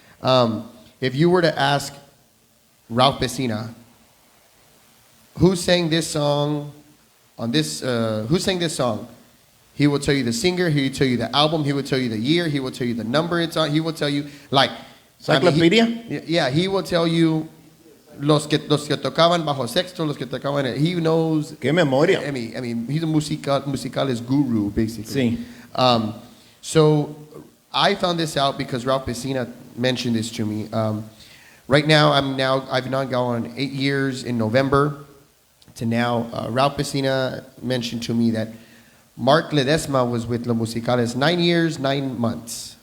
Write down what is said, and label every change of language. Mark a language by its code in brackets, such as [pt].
[en] If you were to ask Raul Pesina, who sang this song on this, who sang this song? He will tell you the singer, he will tell you the album, he will tell you the year, he will tell you the number it's on, he will tell you, like... Encyclopedia? He will tell you [es] los que tocaban bajo sexto, los que tocaban... [en] He knows... [es] ¡Qué memoria! [en] I mean he's a musicales guru, basically. [es] Sí. [en] So I found this out because Raul Pesina mentioned this to me. Right now, I've now gone 8 years in November to now. Raul Pesina mentioned to me that Mark Ledesma was with Los Musicales 9 years, 9 months.